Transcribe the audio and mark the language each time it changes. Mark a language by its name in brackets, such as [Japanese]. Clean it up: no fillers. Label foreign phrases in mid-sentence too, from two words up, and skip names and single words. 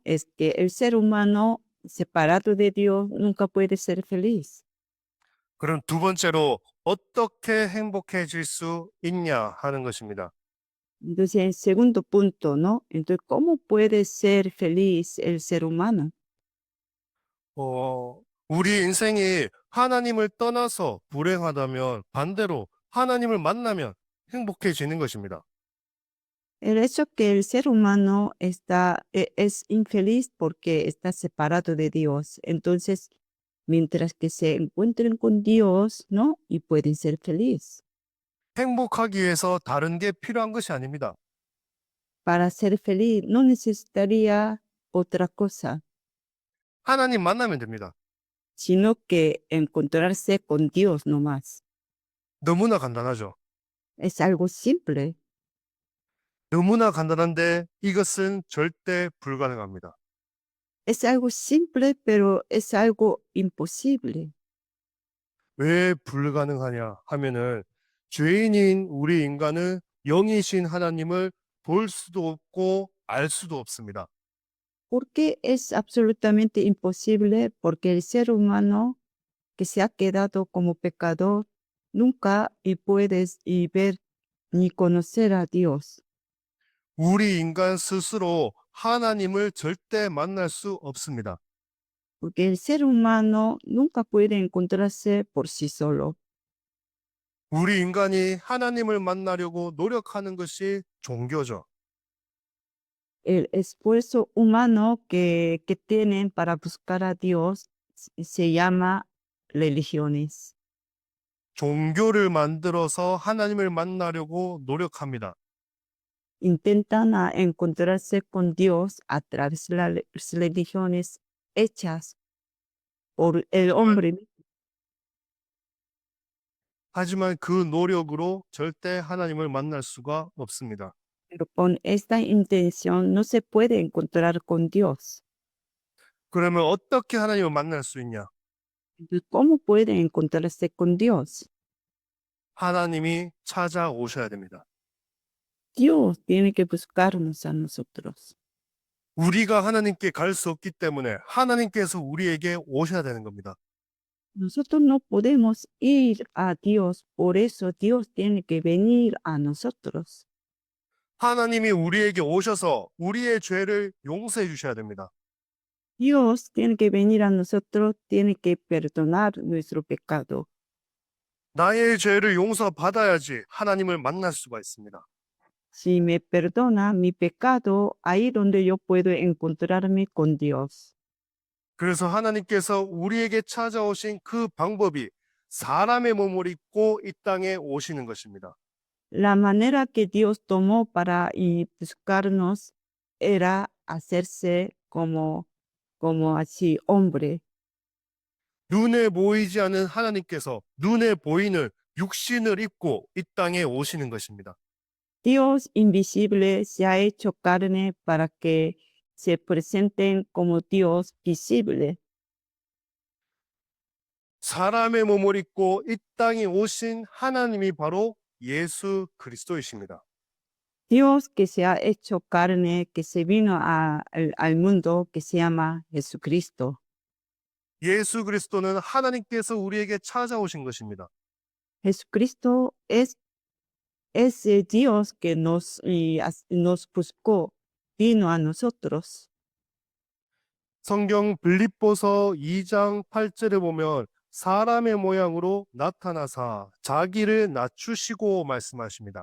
[Spanish] Es que el ser humano separado de Dios nunca puede ser feliz. [Korean] 그럼 두 번째로 어떻게 행복해질 수 있냐 하는 것입니다. [Spanish] Entonces, el segundo punto, ¿no? Entonces, ¿cómo puede ser feliz el ser humano? [Korean] 우리 인생이 하나님을 떠나서 불행하다면 반대로 하나님을 만나면 행복해지는 것입니다. [Spanish] El hecho que el ser humano es infeliz porque está separado de Dios. Entonces, mientras que se encuentren con Dios, ¿no? Y pueden ser felices. [Korean] 행복하기 위해서 다른 게 필요한 것이 아닙니다. [Spanish] Para ser feliz no necesitaría otra cosa, [Korean] 하나님 만나면 됩니다. [Spanish] sino que encontrarse con Dios nomás. [Korean] 너무나 간단하죠. [Spanish] Es algo simple. [Korean] 너무나 간단한데 이것은 절대 불가능합니다. [Spanish] Es algo simple, pero es algo imposible. [Korean] 왜 불가능하냐 하면은 죄인인 우리 인간은 영이신 하나님을 볼 수도 없고 알 수도 없습니다. [Spanish] ¿Por qué es absolutamente imposible? Porque el ser humano que se ha quedado como pecador nunca y puedes y ver ni conocer a Dios. [Korean] 우리 인간 스스로 하나님을 절대 만날 수 없습니다. [Spanish] porque el ser humano nunca puede encontrarse por sí solo. [Korean] 우리 인간이 하나님을 만나려고 노력하는 것이 종교죠. [Spanish] El esfuerzo humano que tienen para buscar a Dios se llama religiones. [Korean] 종교를 만들어서 하나님을 만나려고 노력합니다. [Spanish] Intentan encontrarse con Dios a través de las religiones hechas por el hombre. [Korean] 하지만 그 노력으로 절대 하나님을 만날 수가 없습니다. [Spanish] Pero con esta intención no se puede encontrar con Dios. [Korean] 그러면 어떻게 하나님을 만날 수 있냐? [Spanish] Entonces, ¿cómo puede encontrarse con Dios? [Korean] 하나님이 찾아오셔야 됩니다. [Spanish] Dios tiene que buscarnos a nosotros. [Korean] 우리가 하나님께 갈 수 없기 때문에 하나님께서 우리에게 오셔야 되는 겁니다. [Spanish] Nosotros no podemos ir a Dios, por eso Dios tiene que venir a nosotros. [Korean] 하나님이 우리에게 오셔서 우리의 죄를 용서해 주셔야 됩니다. [Spanish] Dios tiene que venir a nosotros, tiene que perdonar nuestro pecado. [Korean] 나의 죄를 용서받아야지 하나님을 만날 수가 있습니다. [Spanish] Si me perdona mi pecado, ahí donde yo puedo encontrarme con Dios. [Korean] 그래서 하나님께서 우리에게 찾아오신 그 방법이 사람의 몸을 입고 이 땅에 오시는 것입니다. [Spanish] La manera que Dios tomó para buscarnos era hacerse como así, hombre. [Korean] 눈에 보이지 않는 하나님께서 눈에 보이는 육신을 입고 이 땅에 오시는 것입니다. [Spanish] Dios invisible se ha hecho carne para que se presenten como Dios visible. [Korean] 사람의 몸을 입고 이 땅에 오신 하나님이 바로 예수 그리스도이십니다. [Spanish] Dios que se ha hecho carne, que se vino al mundo, que se llama Jesucristo. [Korean] 예수 그리스도는 하나님께서 우리에게 찾아오신 것입니다. [Spanish] Jesucristo es el Dios que nos buscó, vino a nosotros. [Korean] 성경 빌립보서 2장 8절에 보면 사람의 모양으로 나타나사 자기를 낮추시고 말씀하십니다.